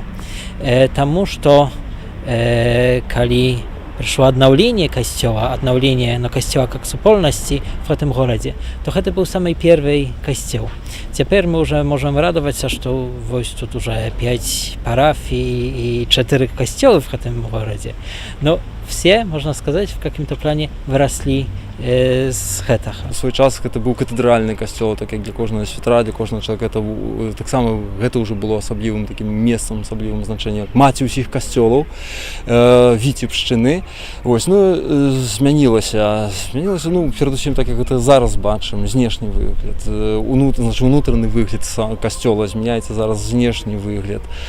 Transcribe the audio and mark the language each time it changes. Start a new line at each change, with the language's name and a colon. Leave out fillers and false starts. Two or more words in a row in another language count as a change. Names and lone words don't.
Belarusian: Таму што калі прышло аднаўленне касцёла, аднаўленне касцёла как супольнасці в гэтым горадзе, то гэта быў самы першы касцёл. Цяпер мы уже можам радавацца, што вось тут уже 5 парафій і 4 касцёлы в гэтым горадзе.
Russian: Но все, можно сказать, в каком-то плане выросли
Belarusian: з гэтага. У свой час гэта быў катэдральны касцёл, так як для кожнага святара, для кожнага чалавека таксама гэта ўжо было асаблівым такім месцам, асаблівым значэннем, маці ўсіх касцёлаў Віцебшчыны. Вось, змянілася, перадусім так як гэта зараз бачым, знешні выгляд, унутраны выгляд касцёла змяняецца зараз знешні выгляд.